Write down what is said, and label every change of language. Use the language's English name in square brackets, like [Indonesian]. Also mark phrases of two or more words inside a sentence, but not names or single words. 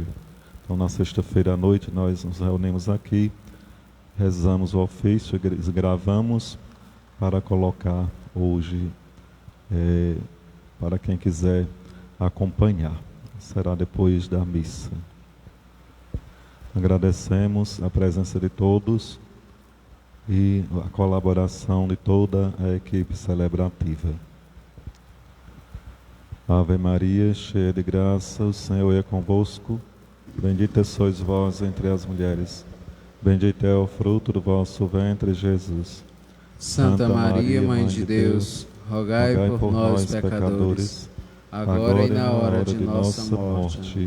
[Portuguese] Então na sexta-feira à noite nós nos reunimos aqui, rezamos o ofício, gravamos para colocar hoje para quem quiser acompanhar. Será depois da missa. Agradecemos a presença de todos e a colaboração de toda a equipe celebrativa. Ave Maria, cheia de graça, o Senhor é convosco. Bendita sois vós entre as mulheres. Bendito é o fruto do vosso ventre, Jesus. Santa Maria, Mãe de Deus, rogai por nós, pecadores, agora e na hora de nossa morte.